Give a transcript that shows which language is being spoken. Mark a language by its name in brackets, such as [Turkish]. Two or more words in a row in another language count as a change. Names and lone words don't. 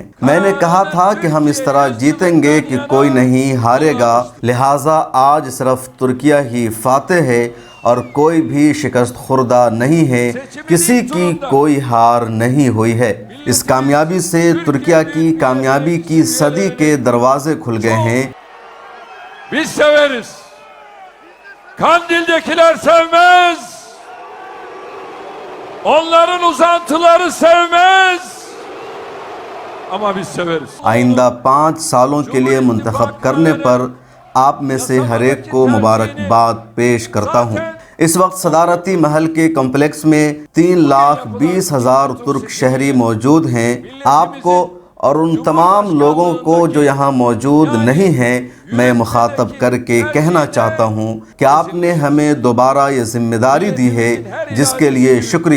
[Urdu] میں نے کہا تھا کہ ہم اس طرح جیتیں گے کہ کوئی نہیں ہارے گا، لہٰذا آج صرف ترکیہ ہی فاتح ہے اور کوئی بھی شکست خوردہ نہیں ہے، کسی کی کوئی ہار نہیں ہوئی ہے۔ اس کامیابی سے ترکیہ کی کامیابی کی صدی کے دروازے کھل گئے ہیں۔ [Turkish] Biz severiz. Kandil'dekiler sevmez. Onların uzantıları sevmez. Ama biz severiz. [Urdu] آئندہ 5 سالوں کے لیے منتخب کرنے پر آپ میں سے ہر ایک کو مبارکباد پیش کرتا ہوں۔ اس وقت صدارتی محل کے کمپلیکس میں 3,20,000 ترک شہری موجود ہیں۔ آپ کو اور ان تمام لوگوں کو جو یہاں موجود نہیں ہیں میں مخاطب کر کے کہنا چاہتا ہوں کہ آپ نے ہمیں دوبارہ یہ ذمہ داری دی ہے، جس کے لیے شکریہ۔